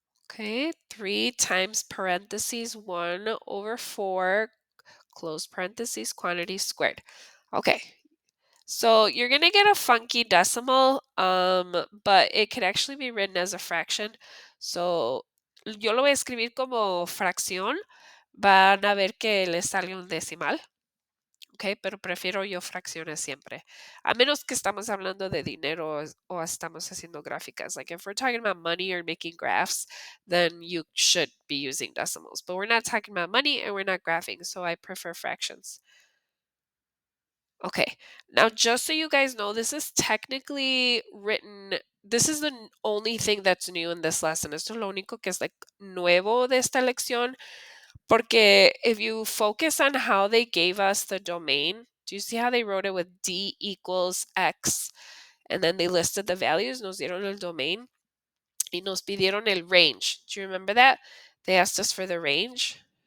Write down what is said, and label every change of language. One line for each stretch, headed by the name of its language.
English: Okay, 3 times parentheses 1/4, close parentheses, quantity squared. Okay, so you're going to get a funky decimal, but it could actually be written as a fraction.
Spanish: So yo lo voy a escribir como fracción. Van a ver que les sale un decimal. ¿ok? Pero prefiero yo fracciones siempre. A menos que estamos hablando de dinero o estamos haciendo gráficas.
English: Like if we're talking about money or making graphs, then you should be using decimals. But we're not talking about money and we're not graphing, so I prefer fractions. Okay, now just so you guys know, this is technically written, this is the only thing that's new in this lesson.
Spanish: Esto es lo único que es like nuevo de esta lección.
English: Porque if you focus on how they gave us the domain, do you see how they wrote it with D equals X? And then they listed the values,
Spanish: nos dieron el domain, y nos pidieron el range.
English: Do you remember that? They asked us for the range.